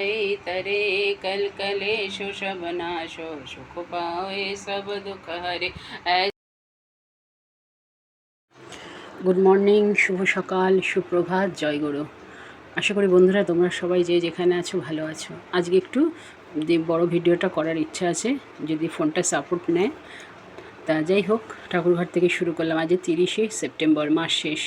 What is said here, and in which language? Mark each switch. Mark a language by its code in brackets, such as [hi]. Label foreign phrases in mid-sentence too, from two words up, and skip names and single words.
[hi] तरे कल कलेशो सब नाशो सुख पावे सब दुख हरे। [en] good morning, [bn] শুভ সকাল, সুপ্রভাত, জয় গুরু। আশা করি বন্ধুরা তোমরা সবাই যে যেখানে আছো ভালো আছো। আজকে একটু বড় ভিডিওটা করার ইচ্ছা আছে, যদি ফোনটা সাপোর্ট নেয়। তা যাই হোক, ঠাকুরঘর থেকে শুরু করলাম। আজ 30শে সেপ্টেম্বর, মাস শেষ।